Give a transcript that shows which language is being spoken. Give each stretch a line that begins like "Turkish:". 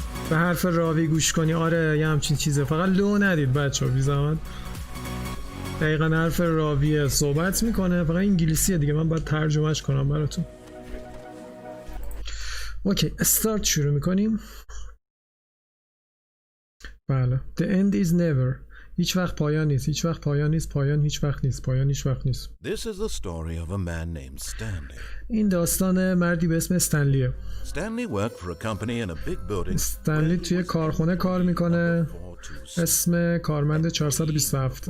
Persian: به حرف راوی گوش کنی، آره یه همچین چیزه، فقط لو ندید بچه ها بی زحمت. دقیقا حرف راویه، صحبت میکنه، فقط انگلیسیه دیگه، من باید ترجمهش کنم براتون. اوکی استارت شروع میکنیم. بله
English: the end is never.
Persian: هیچ وقت پایان نیست، هیچ وقت پایان نیست، پایان هیچ وقت نیست، پایان هیچ وقت نیست.
English: This is the story of a man named Stanley.
Persian: این داستان مردی به اسم استنلیه.
English: Stanley worked for a company in a big building.
Persian: استنلی توی کارخونه کار میکنه، اسم کارمند 427.